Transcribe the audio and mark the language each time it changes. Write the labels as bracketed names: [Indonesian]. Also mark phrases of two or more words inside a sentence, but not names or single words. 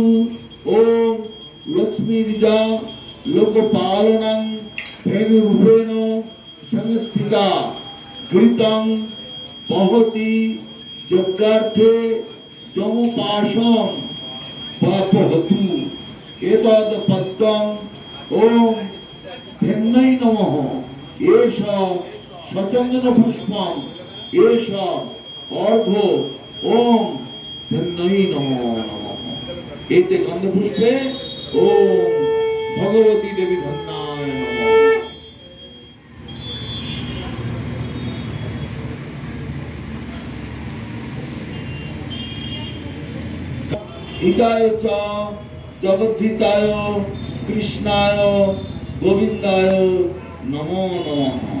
[Sanskrit] ওম লক্ষ্মীর্যা লোকপালনং ধেনুরূপেণ সংস্থিতা ঘৃতং বহতি যজ্ঞার্থে যমপাশং পাপহতু। এতদ পদ্মং ওম ধেন্যৈ নমঃ। এষ সচন্দন পুষ্পং এষ অর্ঘ্য ওম ধন্যৈ নমো নমঃ। এতে গন্ধপুষ্পে ওম ভগবতী দেবী ধন্যায় নমঃ। হিতায় চ জগদ্ধিতায় কৃষ্ণায় গোবিন্দায় নমো নমঃ।